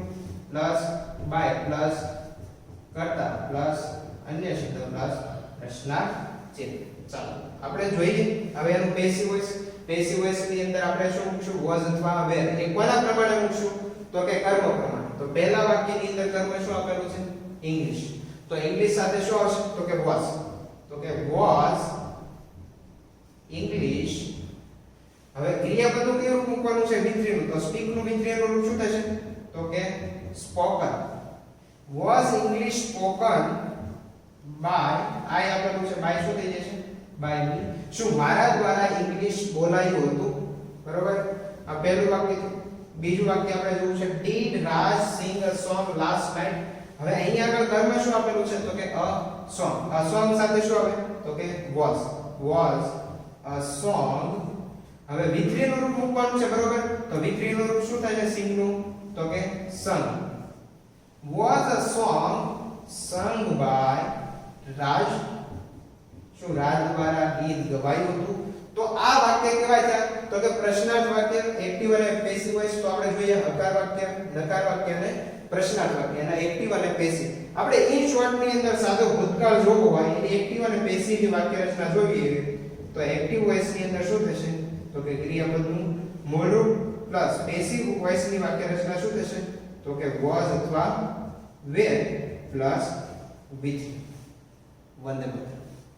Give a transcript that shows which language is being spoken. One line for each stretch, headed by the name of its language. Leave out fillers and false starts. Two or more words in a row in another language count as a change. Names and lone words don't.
English: plus by plus
Gujarati: કર્તા પ્લસ અન્ય શબ્દ પ્લસ પ્રશ્નાર્થ ચિહ્ન ચાલો આપણે જોઈએ હવે એનું
English: passive voice
Gujarati: ની અંદર આપણે શું મૂકશું was અથવા were એ કોના પ્રમાણે મૂકશું તો કે કર્મ પ્રમાણે તો પહેલા વાક્યની અંદર કર્મ શું આપેલું છે ઇંગ્લિશ તો ઇંગ્લિશ સાથે શું આવશે તો કે was ઇંગ્લિશ હવે ક્રિયાપદનું કયું રૂપ મૂકવાનું છે વિધેયનું તો સ્પીક નું વિધેયનું રૂપ શું થશે તો કે સ્પોકન
English: was English spoken by I
Gujarati: આપેલું છે by શું થઈ જશે
English: by me
Gujarati: શું મારા દ્વારા ઇંગ્લિશ બોલાયું હતું બરોબર આ પહેલું વાક્ય બીજું વાક્ય આપણે જોવું છે
English: did Raj sing a song last night
Gujarati: હવે અહીંયા આગળ કર્મ શું આપેલું છે તો કે
English: a song
Gujarati: સાથે શું આવે તો કે
English: was a song
Gujarati: હવે વિધેયનું રૂપ મૂકવાનું છે બરોબર તો વિધેયનું રૂપ શું થાય છે sing નું તો કે sung
English: was a song sung by Raj
Gujarati: શું રાજ દ્વારા ગીત ગવાયું હતું તો આ વાક્ય કહેવાય છે તો કે પ્રશ્નાર્થ વાક્ય એક્ટિવ અને
English: passive voice
Gujarati: તો આપણે જોઈએ હકાર વાક્ય નકાર વાક્ય અને પ્રશ્નાર્થ વાક્ય એના એક્ટિવ અને પેસિવ આપણે
English: in short
Gujarati: ની અંદર સાદો ભૂતકાળ જોવો હોય એની એક્ટિવ અને પેસિવ ની વાક્ય રચના જોઈએ તો
English: active voice
Gujarati: ની અંદર શું થશે તો કે ક્રિયાપદનું મૂળ રૂપ પ્લસ
English: passive voice
Gujarati: ની વાક્ય રચના શું થશે તો કે was અથવા were પ્લસ with વંદે માતરમ